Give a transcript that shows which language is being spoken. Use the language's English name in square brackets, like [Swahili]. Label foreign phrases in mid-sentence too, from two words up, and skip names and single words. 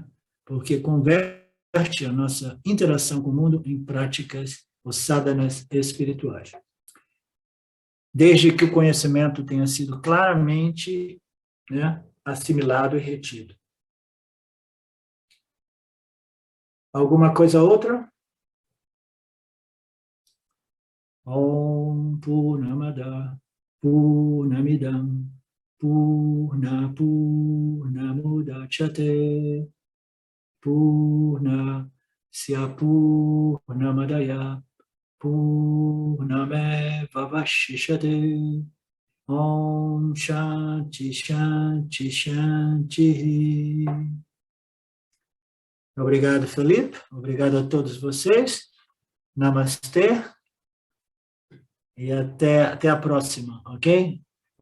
[Portuguese] Porque converte a nossa interação com o mundo em práticas ou sadhanas espirituais. desde que o conhecimento tenha sido claramente, né, assimilado e retido. Alguma coisa outra? [Sanskrit] Om Purnamada Purnamidam Purnamudachyate Purnasya Purnamadaya Purnameva Vashishyate. Om Shanti Shanti Shanti. [Portuguese] Obrigado, Felipe. Obrigado a todos vocês. Namastê. E até a próxima, ok?